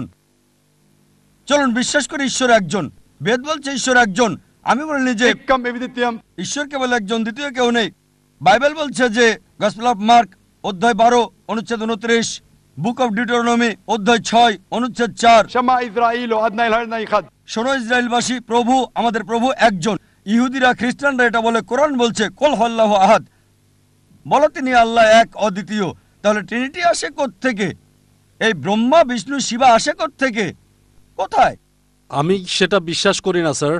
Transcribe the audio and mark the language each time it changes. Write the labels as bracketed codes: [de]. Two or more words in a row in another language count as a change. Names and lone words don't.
[bn] চলুন বিশ্বাস করি ঈশ্বর একজন। বেদ বলছে ঈশ্বর একজন, আমি বলিনি যে [sa] एकम एविदित्यम। [bn] ঈশ্বর কেবল একজন, দ্বিতীয় কেউ নেই। বাইবেল বলছে যে গসপেল অফ মার্ক অধ্যায় 12 অনুচ্ছেদ 29, বুক অফ ডিউটেরোনমি অধ্যায় 6 অনুচ্ছেদ 4, [he] שמע ישראל אדני אלהינו אחד. [bn] শোনো ইসরায়েলবাসী, প্রভু আমাদের প্রভু একজন। ইহুদিরা, খ্রিস্টানরা এটা বলে, কোরআন বলছে [ar] قل هو الله أحد, [bn] বলো তিনি আল্লাহ এক, অদ্বিতীয়। তাহলে ট্রিনিটি আসে কোত্থেকে? এই ব্রহ্মা, বিষ্ণু, শিবা আসে কোত্থেকে? কোথায়? আমি সেটা বিশ্বাস করি না স্যার।